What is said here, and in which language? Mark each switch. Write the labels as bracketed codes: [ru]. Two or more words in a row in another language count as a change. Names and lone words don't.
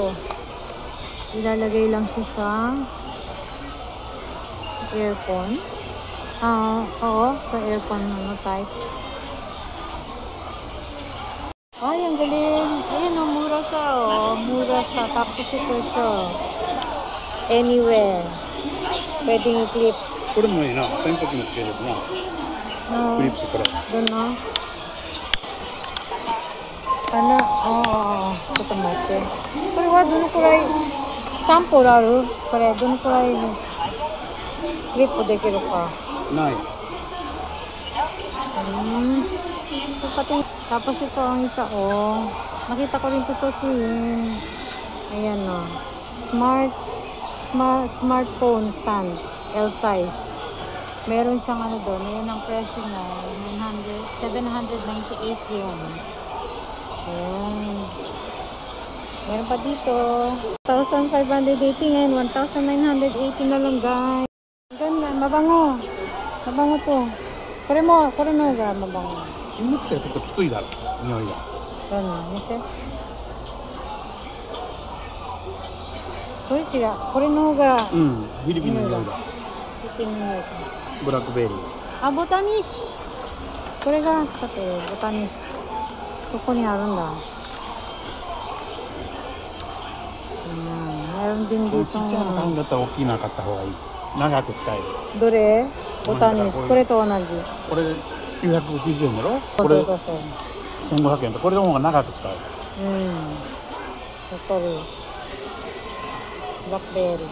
[tl] Ilalagay lang siya sa aircon. Oo, sa aircon type. Ay, ang galing. Ayun, mura siya, Mura siya. Tapos ito siya. Anywhere. Pwedeng i-clip. [ja] これもいいな。洗濯もつけれるな。クリップこれ。 [tl] Doon, no? Ano? [ja] ちょっと待って。これはどのくらいサンプルある？これどのくらいクリップできるか？ない。 [tl] Tapos ito ang isa, nakita ko rin ito sa screen. Ayan, [en] smartphone stand, L size. [tl] Meron siyang ano doon, ayan ang presyo na 798 yen. Ayan. Meron pa dito 1,580 ngayon, 1,980 na lang, guys. Ganda, mabango to. [ja] これのが [tl] mabango. [ja] 金木犀はちょっときついだろ、匂いが。見て。これ違う。これの方が。フィリピンの匂いだ。フィリピンの匂いか。ブラックベリー。ボタニッシュ。これが、だってボタニッシュ。ここにあるんだ。 [tl] meron din ちっ dito. [ja] ちゃいの買うんだったら大きいの買った方がいい。長く使える。どれ？ボタニッシュ。これと同じ。これ990円だろ。そうこれそう。 1500円と、これの方が長く使える。わかる。ブラックベリー。